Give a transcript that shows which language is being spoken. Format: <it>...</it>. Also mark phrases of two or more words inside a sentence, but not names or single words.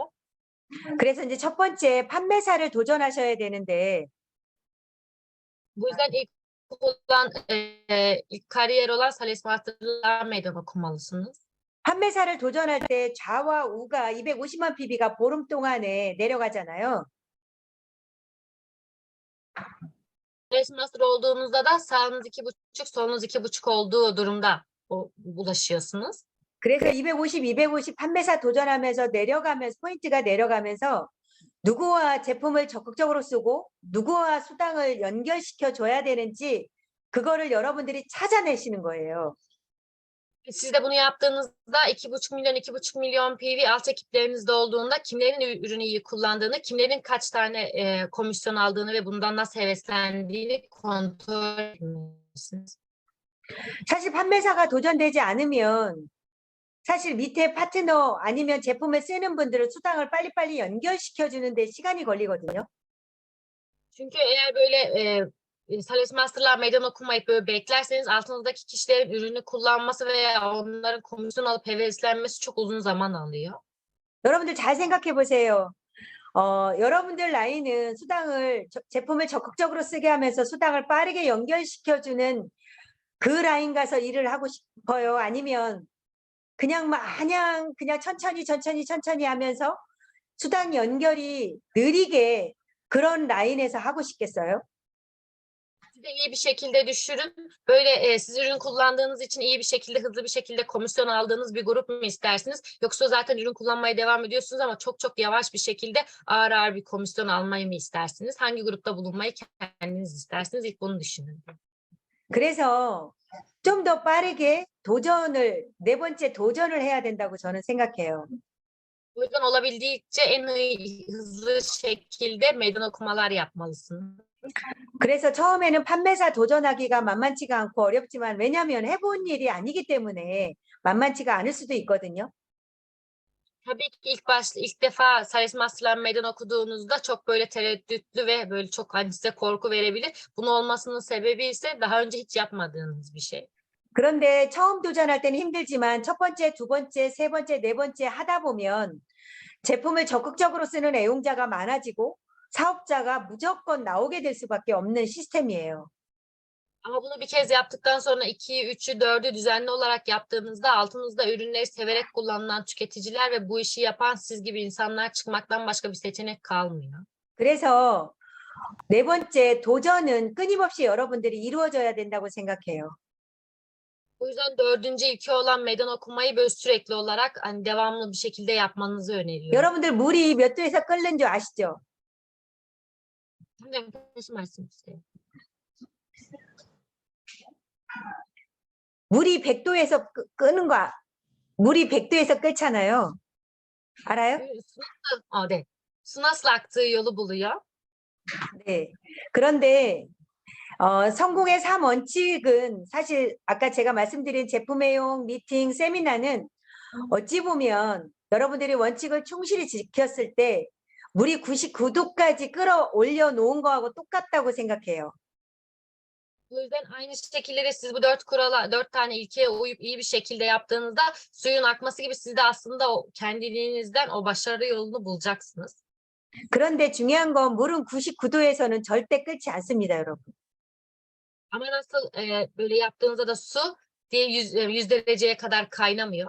<ko>그래서 이제 첫 번째 판매사를 도전하셔야 되는데</ko> <tr>Bu yüzden ilk kariyer olan</tr> <en>Sales Master'lar</en> <tr>meydan okumalısınız.</tr> <ko>판매사를 도전할 때 좌와 우가 250만 PB가 보름 동안에 내려가잖아요.</ko> <en>Sales Master</en> <tr>olduğunuzda da sağınız 2,5, solunuz 2,5 olduğu durumda ulaşıyorsunuz.</tr> <ko>그래서 250 판매사 도전하면서 내려가면서 포인트가 내려가면서 누구와 제품을 적극적으로 쓰고 누구와 수당을 연결시켜 줘야 되는지 그거를 여러분들이 찾아내시는 거예요.</ko> <tr>Siz de bunu yaptığınızda 2,5 milyon PV alt ekiplerinizde olduğunda kimlerin ürünü iyi kullandığını, kimlerin kaç tane komisyon aldığını ve bundan nasıl heveslendiğini kontrol etmelisiniz.</tr> <ko>사실 판매사가 도전되지 않으면 사실 밑에 파트너 아니면 제품을 쓰는 분들은 수당을 빨리빨리 연결시켜 주는데 시간이 걸리거든요.</ko> <tr>Çünkü eğer böyle</tr> <en>Sales Master'lar</en> <tr>meydan okumayıp böyle beklerseniz altınızdaki kişilerin ürünü kullanması veya onların komisyon alıp heveslenmesi çok uzun zaman alıyor.</tr> <ko>여러분들 잘 생각해 보세요. 여러분들 라인은 제품을 적극적으로 쓰게 하면서 수당을 빠르게 연결시켜주는 그 라인 가서 일을 하고 싶어요? 아니면 그냥 그냥 천천히 하면서 수당 연결이 느리게 그런 라인에서 하고 싶겠어요?</ko> <tr>Siz de iyi bir şekilde düşürün. Böyle siz ürün kullandığınız için iyi bir şekilde, hızlı bir şekilde komisyon aldığınız bir grup mu istersiniz? Yoksa zaten ürün kullanmaya devam ediyorsunuz ama çok yavaş bir şekilde ağır bir komisyon almayı mı istersiniz? Hangi grupta bulunmayı kendiniz istersiniz? İlk bunu düşünün.</tr> <ko>그래서 좀 더 빠르게 네 번째 도전을 해야 된다고 저는 생각해요.</ko> <tr>O yüzden olabildiğince en hızlı şekilde meydan okumalar yapmalısınız.</tr> <ko>그래서 처음에는 판매사 도전하기가 만만치가 않고 어렵지만 왜냐하면 해본 일이 아니기 때문에 만만치가 않을 수도 있거든요.</ko> <tr>Tabii ki ilk defa</tr> <en>Sales Master'lar</en> <tr>meydan okuduğunuzda çok böyle tereddütlü ve böyle çok size korku verebilir. Bunun olmasının sebebi ise daha önce hiç yapmadığınız bir şey.</tr> <ko>그런데 처음 도전할 때는 힘들지만 첫 번째, 두 번째, 세 번째, 네 번째 하다 보면 제품을 적극적으로 쓰는 애용자가 많아지고 사업자가 무조건 나오게 될 수밖에 없는 시스템이에요.</ko> <tr>Ama bunu bir kez yaptıktan sonra 2'yi, 3'ü, 4'ü düzenli olarak yaptığınızda altınızda ürünleri severek kullanılan tüketiciler ve bu işi yapan siz gibi insanlar çıkmaktan başka bir seçenek kalmıyor.</tr> <ko>그래서 네 번째 도전은 끊임없이 여러분들이 이루어져야 된다고 생각해요.</ko> <tr>O yüzden dördüncü ilke olan meydan okumayı böyle sürekli olarak devamlı bir şekilde yapmanızı öneriyorum.</tr> <ko>여러분들 물이 몇 도에서 끓는 줄 아시죠? Daşı 말씀주세요. 물이 100도에서 끄는 거 물이 100도에서 끓잖아요. 알아요? 네.</ko> <tr>Su nasıl aktığı yolu buluyor.</tr> <ko>네. 그런데 성공의 3원칙은 사실 아까 제가 말씀드린 제품 애용, 미팅, 세미나는 어찌 보면 여러분들이 원칙을 충실히 지켰을 때 물이 99도까지 끌어올려 놓은 거하고 똑같다고 생각해요.</ko> <tr>O yüzden aynı şekilleri siz bu 4 tane ilkeye uyup iyi bir şekilde yaptığınızda suyun akması gibi siz de aslında o kendiliğinizden o başarı yolunu bulacaksınız.</tr> <ko>그런데 중요한 건 물은 99도에서는 절대 끓지 않습니다, 여러분.</ko> <tr>Ama nasıl böyle yaptığınızda da su diye 100 dereceye kadar kaynamıyor.</tr>